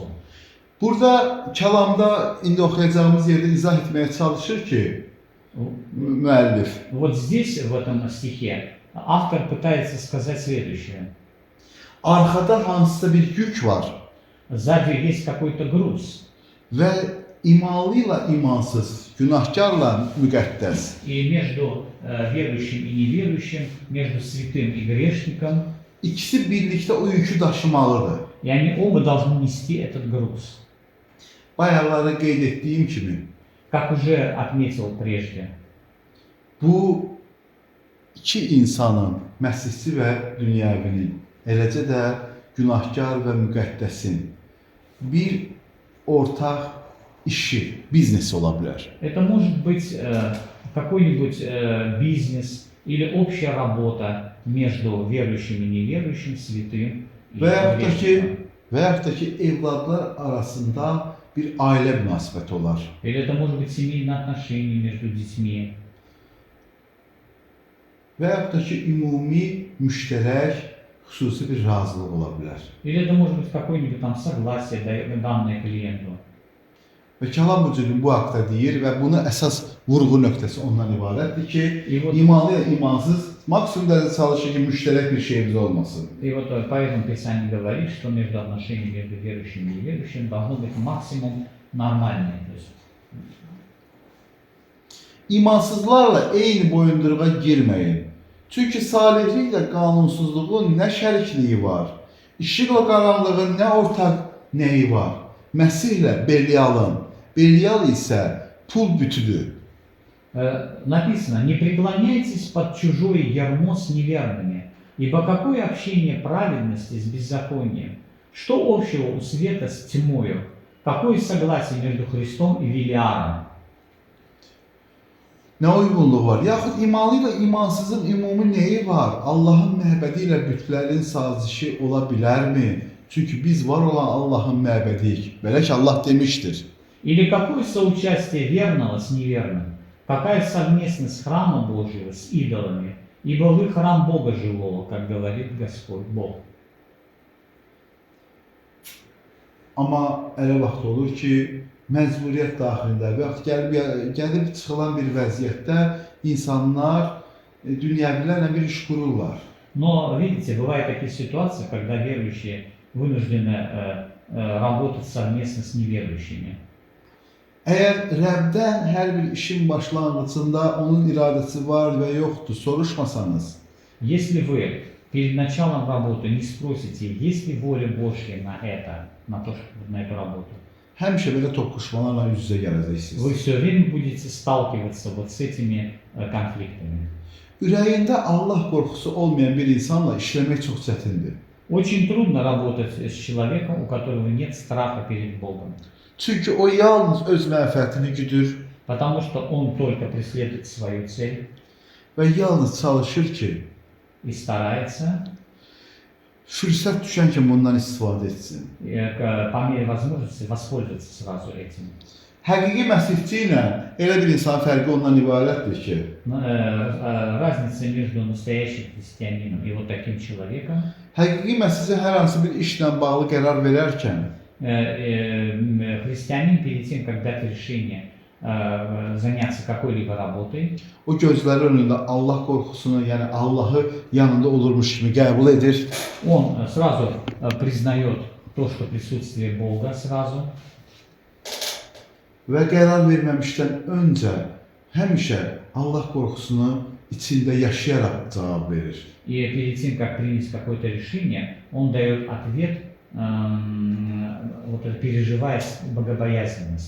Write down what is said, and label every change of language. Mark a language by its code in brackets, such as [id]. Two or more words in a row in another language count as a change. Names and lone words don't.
[az] Burada kəlamda indi oxuyacağımız yerdə izah etməyə çalışır ki, müəllif. [ru] Вот здесь, в этом стихе, автор пытается сказать следующее. [az] Arxada hansısa bir yük var [ru] Сзади есть какой-то груз. [az] və imanlı ilə imansız, günahkarla müqəddəs. [ru] И между верующим и неверующим, между святым и грешником, [az] İkisi birlikdə o yükü daşımalıdır. [ru] и они оба должны нести этот груз. [az] Bayaqlarda qeyd etdiyim kimi, [ru] Как уже отметил прежде, [az] bu iki insanın, məsihçi və dünyəvinin, eləcə də günahkar və müqəddəsin bir ortaq işi, biznesi ola bilər. [ru] это может быть какой-нибудь бизнес или общая работа между верующим и неверующим, святым и [az] Və yaxud [ru] грешником. [az] da ki, evladlar arasında bir ailə münasibəti olar. [ru] Или это может быть семейные отношения между детьми. [az] Və yaxud da ki, ümumi, müştərək, xüsusi bir razılıq ola bilər. [ru] Или это может быть какое-нибудь там soгласие, данное клиенту. [az] Və Kəlam Mücibin bu haqda deyir və bunu əsas vurğu nöqtəsi ondan ibarətdir ki, [ru] И вот, [az] imanlı və imansız maksimum dərəcədə çalışır ki, müştərək bir şeyimiz olmasın. [ru] и вот поэтому Писание говорит, что между отношениями между верующими и неверующими должно быть максимум нормальное. То есть, [az] İmansızlarla eyni boyunduruğa girməyin. Çünki salihliklə qanunsuzluğun nə şərikliyi var, işıqla qaranlığın nə ortaq nəyi var. Məsihlə Belialın, Belial isə pul bütüdür. [ru] Написано, не преклоняйтесь под чужое ярмо с неверными, ибо какое общение праведности с беззаконием? Что общего у света с тьмою? Какое согласие между Христом и Велиаром? [az] Nə uyğunluğu var? Yaxud imanlı ilə imansızın ümumi nəyi var? Allahın məbədi ilə bütlərin sazişi ola bilərmi? Çünki biz var olan Allahın məbədiyik. Belə ki, Allah demişdir. [ru] Или какое соучастие верного с неверным? Какая совместность храма Божьего с идолами? Ибо вы храм Бога живого, как говорит Господь Бог. [az] Amma elə vaxt olur ki, məcburiyyət daxilində və yaxud gəlib çıxılan bir vəziyyətdə insanlar dünyəvilərlə bir iş qururlar. [ru] Но, видите, бывают такие ситуации, когда верующие вынуждены работать совместно с неверующими. [az] Əgər Rəbdən hər bir işin başlanğıcında onun iradəsi var və yoxdur, soruşmasanız, [ru] Если вы перед началом работы не спросите, есть ли воля Божья на это, на эту работу, [az] həmişə belə toqquşmalarla üz-üzə gələcəksiniz. [ru] вы все время будете сталкиваться вот с этими конфликтами. [az] Ürəyində Allah qorxusu olmayan bir insanla işləmək çox çətindir. [ru] Очень трудно работать с человеком, у которого нет страха перед Богом, [az] Çünki o yalnız öz mənfəətini güdür [ru] потому что он только преследует свою цель [az] və yalnız çalışır ki, [ru] и старается [az] fürsət düşən kimi bundan istifadə etsin. [ru] по мере возможности воспользоваться сразу этим. [az] Həqiqi məsihçi ilə elə bir insan fərqi ondan ibarətdir ki, [ru] Разница между настоящим христианином и вот таким человеком, [az] həqiqi məsihçi hər hansı bir işlə bağlı qərar verərkən, [ru] христианин перед тем, как дать решение заняться какой-либо работой, [az] o gözləri önündə Allah qorxusunu, yəni Allahı yanında olurmuş kimi qəbul edir [ru] он сразу признает то, что присутствие Бога сразу, [az] və qərar verməmişdən öncə həmişə Allah qorxusunu içində yaşayaraq cavab verir. [ru] и перед тем, как принять какое-то решение, он дает ответ, вот это, переживая богобоязненность.